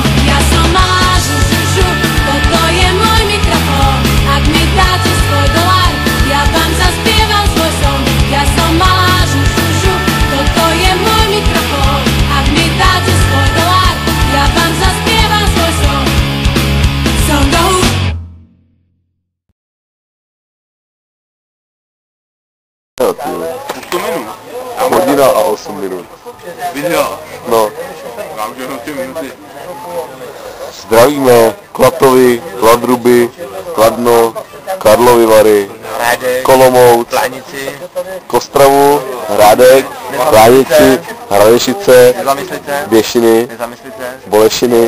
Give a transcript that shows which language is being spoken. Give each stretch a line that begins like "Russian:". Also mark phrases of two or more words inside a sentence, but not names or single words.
Slovak: Ja som malá žužužu, toto je môj mikrofón. Ak mi dáte svoj dolár, ja vám zaspievam svoj som. Ja som malá žužužu, toto je môj mikrofón. Ak mi dáte svoj dolár, ja vám zaspievam svoj som. Som do
Czech: Hodina a 8 minut. Video. No. Vám už jenom 3 minuty. Zdravíme Klatovi, Kladruby, Kladno, Karlovy Vary, Kolomouc, Kostravu, Hrádek, Klánici, Hradešice, Běšiny, Bolešiny,